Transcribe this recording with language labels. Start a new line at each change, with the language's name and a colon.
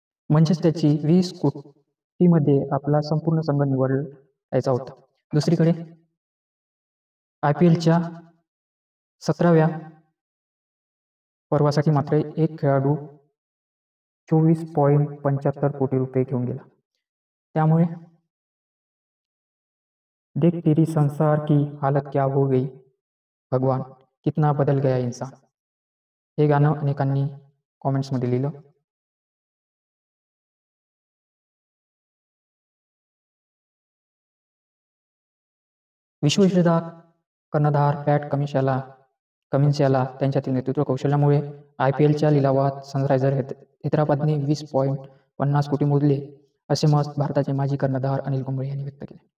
Marathi: म्हणजेच त्याची 20 कोटीमध्ये आपला संपूर्ण संघ निवडायचा होता. दुसरीकडे IPLच्या 17व्या पर्वासाठी मात्र एक खेळाडू 24.75 कोटी रुपये घेऊन गेला. त्यामुळे
Hindi: देख तेरी संसार की हालत क्या हो गई, भगवान कितना बदल गया इंसान.
Marathi: हे गाणं अनेकांनी कॉमेंट्समध्ये लिहिलं. विश्वविजेता कर्णधार पॅट कमिन्स याला त्यांच्यातील नेतृत्व कौशल्यामुळे IPLच्या लिलावात सनरायझर हैदराबादने 20.50 कोटी मोजले, असे मत भारताचे माजी कर्णधार अनिल कुंबळे यांनी व्यक्त केले.